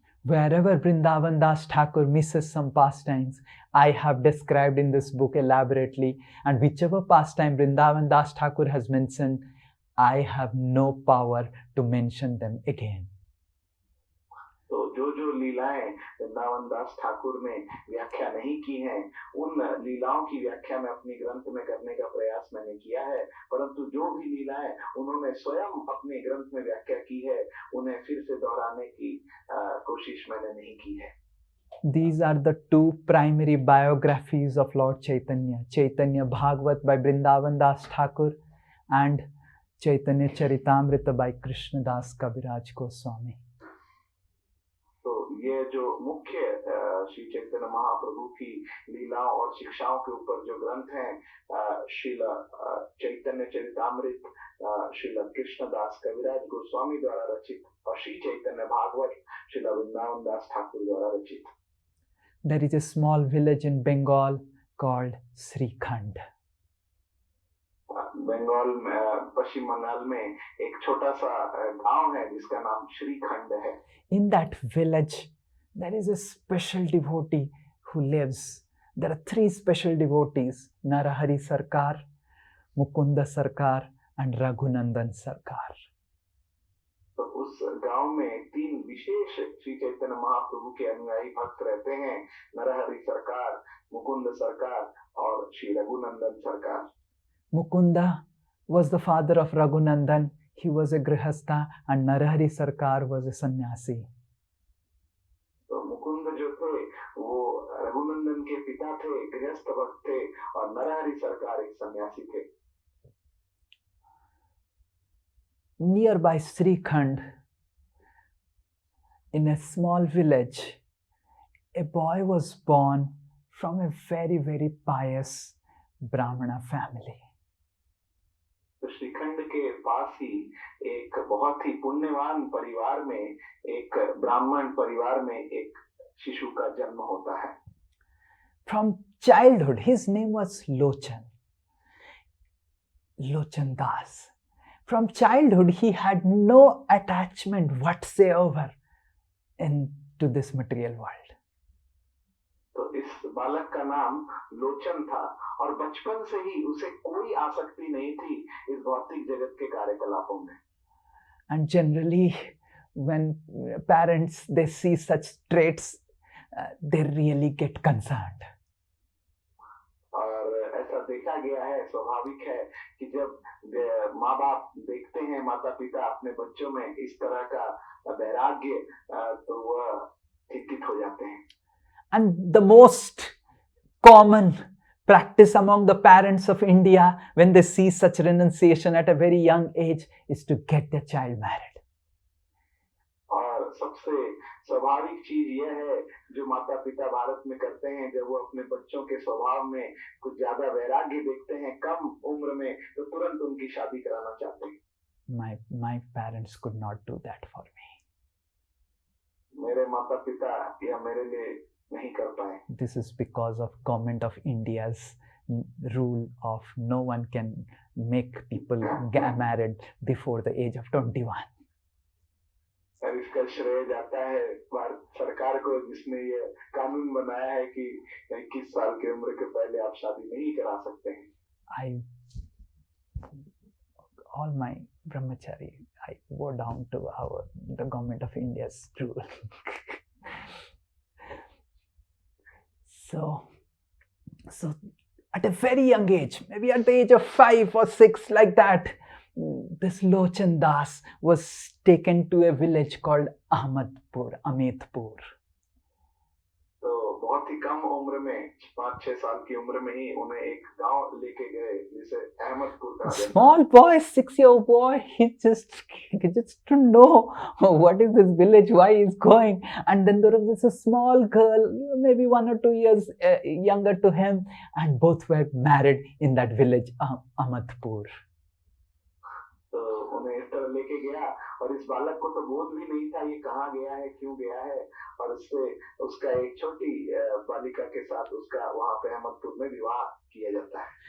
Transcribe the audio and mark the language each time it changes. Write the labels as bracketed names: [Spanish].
[English] Wherever Vrindavan Das Thakur misses some pastimes, I have described in this book elaborately, and whichever pastime Vrindavan Das Thakur has mentioned, I have no power to mention them again. [Hindi] तो जो लीलाएं वृंदावन दास ठाकुर ने व्याख्या नहीं की हैं, उन लीलाओं की व्याख्या मैं अपनी ग्रंथ में करने का प्रयास मैंने किया है, परंतु जो भी लीलाएं उन्होंने स्वयं अपने ग्रंथ में व्याख्या की है, उन्हें फिर से दोहराने की कोशिश मैंने नहीं की है. [English] These are the two primary biographies of Lord Chaitanya. Chaitanya Bhagavat by Vrindavan Das Thakur and Chaitanya Charitamrita by Krishna Das Kaviraj Goswami. [Hindi] तो ये जो मुख्य श्री चैतन्य महाप्रभु की लीलाओं और शिक्षाओं के ऊपर जो ग्रंथ हैं, श्रील चैतन्य चरितामृत श्रील कृष्णदास कविराज गोस्वामी द्वारा रचित और श्री चैतन्य भागवत श्रील वृंदावन दास ठाकुर द्वारा रचित. [English] There is a small village in Bengal called Srikhand. [Hindi] Bengal में, पश्चिम बंगाल में एक छोटा सा गांव है जिसका नाम श्रीखंड है. [English] In that village, there is a special devotee who lives. There are three special devotees: Narahari Sarkar, Mukunda Sarkar, and Raghunandan Sarkar. [Hindi] तो उस गांव में तीन विशेष श्री चैतन्य महाप्रभु के अनुयायी भक्त रहते हैं: नरहरि सरकार, मुकुंद सरकार और श्री रघुनंदन सरकार. [English] Mukunda was the father of Raghunandan. He was a grihastha, and Narahari Sarkar was a sannyasi. [Hindi] तो मुकुंद जो थे वो रघुनंदन के पिता थे, गृहस्थ भक्त थे, और नरहरि सरकार एक सन्यासी थे. [English] Nearby Srikhand, in a small village, a boy was born from a very, very pious Brahmana family. [Hindi] तो श्रीखंड के पास ही एक बहुत ही पुण्यवान परिवार में, एक ब्राह्मण परिवार में एक शिशु का जन्म होता है. [English] From childhood, his name was Lochan Das. From childhood, he had no attachment whatsoever into this material world. [Hindi] तो इस बालक का नाम लोचन था और बचपन से ही उसे कोई आसक्ति नहीं थी इस भौतिक जगत के कार्यकलापों में. [English] And generally, when parents they see such traits, they really get concerned. [Hindi] और ऐसा देखा गया है, स्वाभाविक है कि जब माँ बाप देखते हैं, माता पिता अपने बच्चों में इस तरह का वैराग्य, तो वह चिंतित हो जाते हैं. [English] And the most common practice among the parents of India when they see such renunciation at a very young age is to get their child married. [Hindi] और सबसे स्वाभाविक चीज यह है जो माता पिता भारत में करते हैं, जब वो अपने बच्चों के स्वभाव में कुछ ज्यादा वैराग्य देखते हैं कम उम्र में, तो तुरंत उनकी शादी कराना चाहते हैं. [English] My parents could not do that for me. [Hindi] मेरे माता पिता यह मेरे लिए नहीं कर पाए. [English] This is because of government of India's rule of no one can make people get married before the age of 21. [Hindi] और इसका श्रेय जाता है भारत सरकार को, जिसने ये कानून बनाया है कि 21 साल की उम्र के पहले आप शादी नहीं करा सकते हैं. [English] All my brahmachari, I go down to the government of India's rule. So at a very young age, maybe at the age of 5 or 6, like that, this Lochan Das was taken to a village called Amitpur. [Hindi] तो बहुत ही कम उम्र में 5-6 साल की उम्र में ही उन्हें एक गांव लेके गए जिसे अहमदपुर कहा जाता है. [English] Small boy, 6-year-old boy, he just to know what is this village, why he's going. And then there was this small girl, maybe 1 or 2 years younger to him, and both were married in that village, Amitpur. [Hindi] तो उन्हें इस तरह लेके गया और इस बालक को तो बोध भी नहीं था ये कहाँ गया है, क्यों गया है, और उससे उसका एक छोटी बालिका के साथ उसका वहां पे अहमदपुर में विवाह किया जाता है.